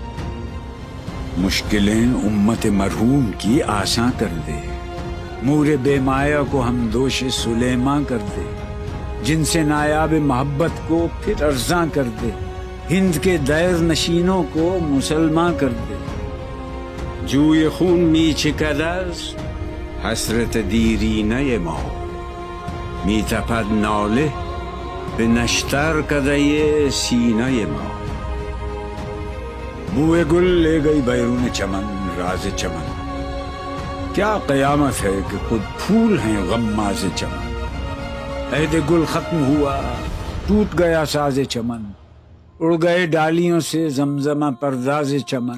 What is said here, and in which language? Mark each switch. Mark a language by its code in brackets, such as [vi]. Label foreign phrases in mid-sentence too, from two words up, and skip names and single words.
[ur] مشکلیں امت مرحوم کی آساں کر دے، مور بے مایا کو ہم دوش سلیماں کر دے، جن سے نایاب محبت کو پھر ارزاں کر دے، ہند کے دیر نشینوں کو مسلمان کر دے۔ [fa] جوئے خون می چکدز حسرت دیرینہ ما، می تپد ناله به نشتر کدے سینہ ما۔ [ur] بوئے گل لے گئی بیرون چمن راز چمن، کیا قیامت ہے کہ خود پھول ہیں غماز چمن۔ عہد گل ختم ہوا ٹوٹ گیا ساز چمن، اڑ گئے ڈالیوں سے زمزمہ پرداز چمن۔